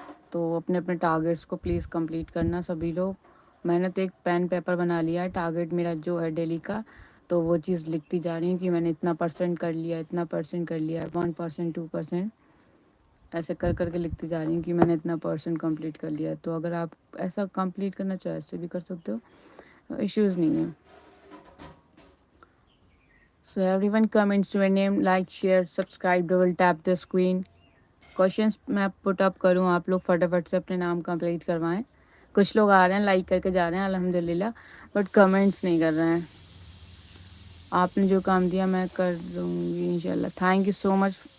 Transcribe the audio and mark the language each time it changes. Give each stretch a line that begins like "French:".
Urdu: تو اپنے اپنے ٹارگیٹس کو پلیز کمپلیٹ کرنا سبھی لوگ. میں نے تو ایک پین پیپر بنا لیا ہے ٹارگیٹ میرا جو ہے ڈیلی کا. تو وہ چیز لکھتی جا رہی ہوں کہ میں نے اتنا پرسینٹ کر لیا اتنا پرسینٹ کر لیا 1% 2%. ایسے کر کر کے لکھتی جا رہی ہوں کہ میں نے اتنا پرسینٹ کمپلیٹ کر لیا. تو اگر آپ ایسا کمپلیٹ کرنا چاہو ایسے بھی کر سکتے ہو. ایشوز نہیں ہیں.
English: So everyone comments your name, like, share, subscribe, double tap the screen.
Urdu: Questions میں پٹ اپ کروں آپ لوگ فٹافٹ سے اپنے نام کمپلیٹ کروائیں. کچھ لوگ آ رہے ہیں لائک کر کے جا رہے ہیں الحمد للہ بٹ کمنٹس نہیں کر رہے ہیں. آپ نے جو کام دیا میں کر دوں گی انشاء اللہ.
English: Thank you so much.